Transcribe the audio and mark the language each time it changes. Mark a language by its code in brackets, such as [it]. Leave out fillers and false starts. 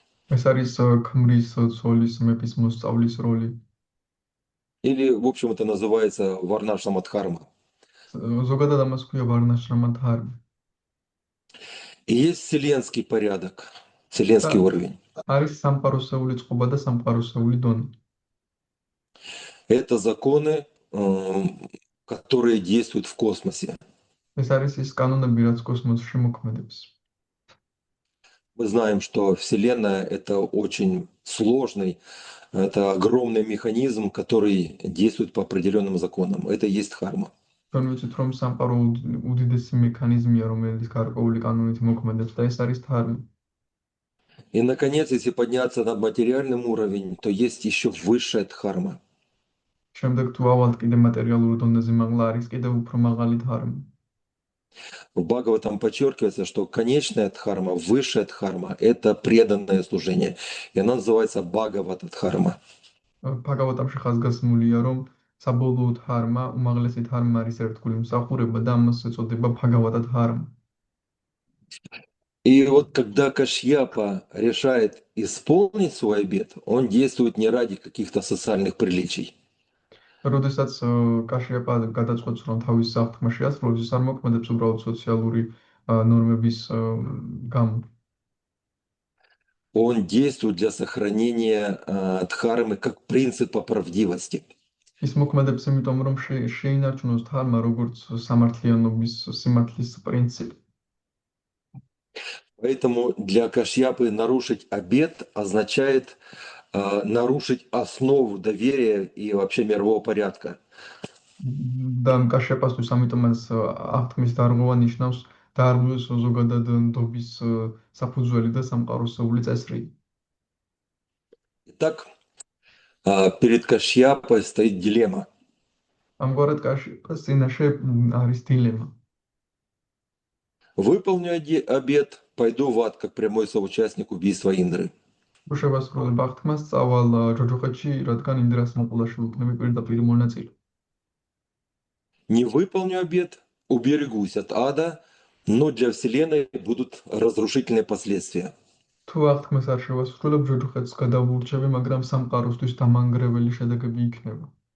[ka] ეს არის ქმრის, ცოლის, მეფის, მოსწავლის როლი. [ru] Или, в общем, это называется варнашрама дхарма. [ka] ზოგადად ამას ქვია ვარნაშრამა თარმა. [ru] И есть вселенский порядок, вселенский уровень. [ka] არის სამყაროსეული წყობა და სამყაროსეული დონე. [ru] Это законы, которые действуют в космосе. [ka] ეს არის ის კანონები, რაც კოსმოსში მოქმედებს. [ru] Мы знаем, что Вселенная – это очень сложный, это огромный механизм, который действует по определенным законам. Это и есть дхарма. [ka] ჩვენ ვიცით, რომ სამყარო უდიდესი მექანიზმია, რომელიც გარკვეული კანონით მოქმედებს და ეს არის თარმა. [ru] И, наконец, если подняться на материальный уровень, то есть еще высшая дхарма. [ka] შემდეგ თუ ავალთ კიდე მატერიალურ დონეზე მაღლა, არის კიდე უფრო мაღალი თარმა. [ru] В Бхагаватам подчеркивается, что конечная дхарма, высшая дхарма – это преданное служение. И она называется Бхагавата дхарма. [ka] ბჰაგავატამში ხაზგასმულია, რომ საბოლოო თარმა, უმაღლესი თარმა არის ერთგული მსახურება და ამას ეწოდება ბჰაგავატა თარმა. [ru] И вот когда Кашьяпа решает исполнить свой обет, он действует не ради каких-то социальных приличий. [ka] როდესაც კაშიაპა გადაწყვეტს, რომ თავის საფრთხმა შეასრულოს, ის არ მოქმედებს უბრალოდ სოციალური ნორმების გამო. [ru] Он действует для сохранения дхармы как принципа правдивости. [ka] ის მოქმედებს იმიტომ, რომ შეინარჩუნოს თარმა როგორც სამართლიანობის სიმართლის პრინციპი. [ru] Поэтому для Кашьяпы нарушить обет означает нарушить основу доверия и вообще мирового порядка. [ka] და კაშიაპასთვის ამიტომაც აღთქმის დარღვევა ნიშნავს დაარღვევს ზოგადად ნდობის საფუძველი და სამყაროსეული წესრიგი. [ru] Итак, перед Кашьяпой стоит дилемма. [ka] ამგვარად კაშიაპას წინაშე არის დილემა. [ru] Выполню обет, пойду в ад как прямой соучастник убийства Индры. [ka] უშევასრულებ აღთქმას წავალ ჯოჯოხეთში, რადგან ინდრას მოკვლაში ვიქნები პირდაპირ მონაწილე. [ru] Не выполню обет, уберегусь от ада, но для Вселенной будут разрушительные последствия. [ka] თუ აღთქმას არ შევასრულებ, ჯოჯოხეთს გადავურჩები, მაგრამ სამყაროსთვის დამანგრეველი შედეგები იქნება.